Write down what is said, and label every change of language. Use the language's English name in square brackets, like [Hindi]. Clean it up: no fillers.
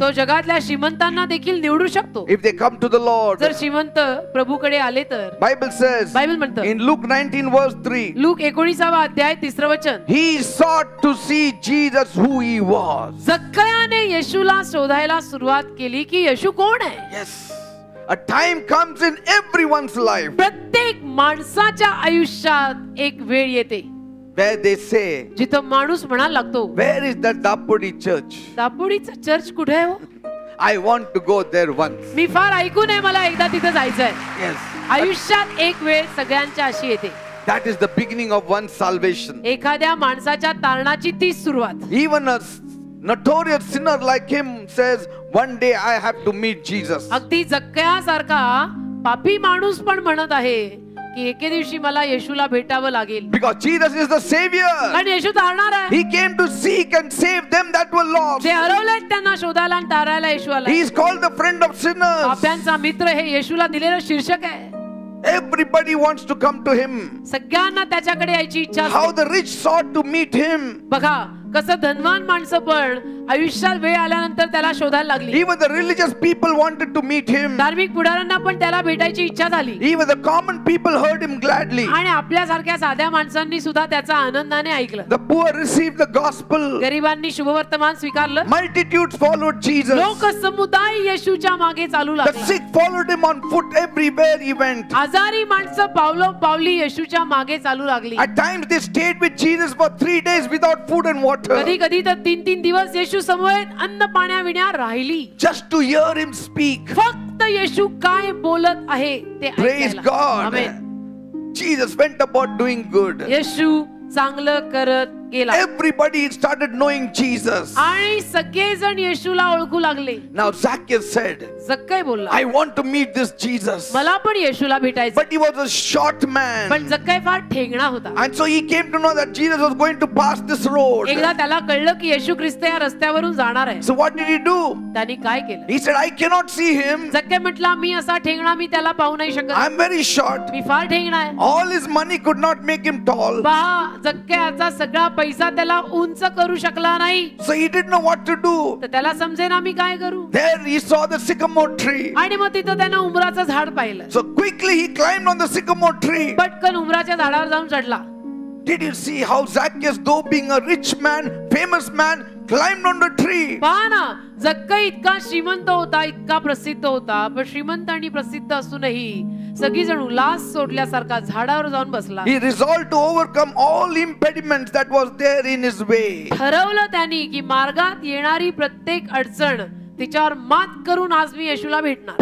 [Marathi] तो जगातल्या श्रीमंतांना देखील निवडू शकतो. [English] if they come to the Lord. [Marathi] जर श्रीमंत प्रभूकडे आले तर. [English] Bible says [Marathi] बायबल म्हणतं [English] in Luke 19 verse 3, [Marathi] लूक 19 अध्याय 3 वचन, [English] he sought to see Jesus who he was. [Marathi] जक्कयाने येशूला शोधायला सुरुवात केली की येशू कोण आहे. [English] Yes, a time comes in everyone's life [Marathi] प्रत्येक माणसाच्या आयुष्यात एक वेळ येते [English] where they say, [Marathi] जिथं माणूस म्हणायला लागतो, [English] where is that Dapodi church? [Marathi] दापोडीचं church कुठे आहे हो? [English] I want to go there once. [Marathi] मी फार ऐकून आहे, मला एकदा तिथं जायचंय. [English] Yes, [Marathi] आयुष्यात एक वेळ सगळ्यांच्या अशी येते. [English] that is the beginning of one's salvation. [Marathi] एखाद्या माणसाच्या तारणाची तीच सुरुवात. [English] Even a notorious sinner like him says, one day I have to meet Jesus. [Marathi] अगदी जक्कयासारखा पापी माणूस पण म्हणत आहे की एके दिवशी मला येशूला भेटावं लागेल. [English] Because Jesus is the Savior. [Marathi] कारण येशू तारणार आहे. [English] He came to seek and save them that were lost. [Marathi] जे हरवलेत त्यांना शोधायला आणि तारायला येशू आला. [English] He is called the friend of sinners. [Marathi] पाप्यांचा मित्र हे येशूला दिलेलं शीर्षक आहे. [English] Everybody wants to come to him. [Marathi] सगळ्यांना त्याच्याकडे यायची इच्छा [English] How [Marathi] असते. [English] the rich sought to meet him. [Marathi] बघा कसं धनवान माणसं पण आयुष्यात वेळ आल्यानंतर त्याला शोधायला लागली. [English] Even the religious people wanted to meet him. [Marathi] धार्मिक पुढाऱ्यांना पण त्याला भेटायची इच्छा झाली. [English] Even the common people heard him gladly. [Marathi] आणि आपल्यासारख्या साध्या माणसांनी सुद्धा त्याचा आनंदाने ऐकलं. [English] The poor received the gospel. [Marathi] गरिबांनी शुभवर्तमान स्वीकारलं. [English] Multitudes followed Jesus. [Marathi] लोक समुदाय येशूच्या मागे चालू [English] The [Marathi] लागले. [English] sick followed him on foot everywhere he went. [Marathi] आजारी माणसं पावली येशूच्या मागे चालू लागली. [English] At times they stayed with Jesus for 3 days without food and water. [Marathi] कधी कधी तर 3 दिवस येशू समवेत अन्न पाण्याविना राहिली. [English] Just to hear him speak. [Marathi] फक्त येशू काय बोलत आहे ते [English] Praise [Marathi] ऐकायला. [English] God. [Marathi] Amen. [English] Jesus went about doing good. [Marathi] येशू चांगलं करत गेला. [English] Everybody started knowing Jesus. [Marathi] आणि सगळेजण येशूला ओळखू लागले. [English] Now Zacchaeus said, [Marathi] जक्कय बोलला, [English] I want to meet this Jesus. [Marathi] मला पण येशूला भेटायचं. [English] But he was a short man. [Marathi] पण जक्कय फार ठेंगणा होता. [English] And so he came to know that Jesus was going to pass this road. [Marathi] एकदा त्याला कळलं की येशू ख्रिस्त या रस्त्यावरून जाणार आहे. [English] So what did he do? [Marathi] त्यांनी काय केलं? [English] He said, I cannot see him. [Marathi] जक्कय म्हटला, मी असा ठेंगणा मी त्याला पाहू नाही शकत. [English] I'm very short. [Marathi] मी फार ठेंगणा आहे. [English] All his money could not make him tall. [Marathi] पहा, जक्कयाचा सगळा पैसा त्याला उंच करू शकला नाही. [English] So he didn't know what to do. [Marathi] तर त्याला समजेना मी काय करू. [English] There he saw the sycamore tree. [Marathi] आणि मग तिथं त्यानं उमराचं झाड पाहिलं. [English] So quickly he climbed on the sycamore tree. [Marathi] पटकन उमराच्या झाडावर जाऊन चढला. [English] Did you see how Zacchaeus, though being a rich man, famous man, climbed on the tree? [Marathi] पहा ना, जक्कय इतका श्रीमंत होता, इतका प्रसिद्ध होता, पण श्रीमंत आणि प्रसिद्ध असूनही सगळीजण उल्हास सोडल्यासारखा झाडावर जाऊन बसला. [English] He resolved to overcome all impediments that was there in his way. [Marathi] ठरवलं त्यांनी की मार्गात येणारी प्रत्येक अडचण तिच्यावर मात करून आज मी येशूला भेटणार.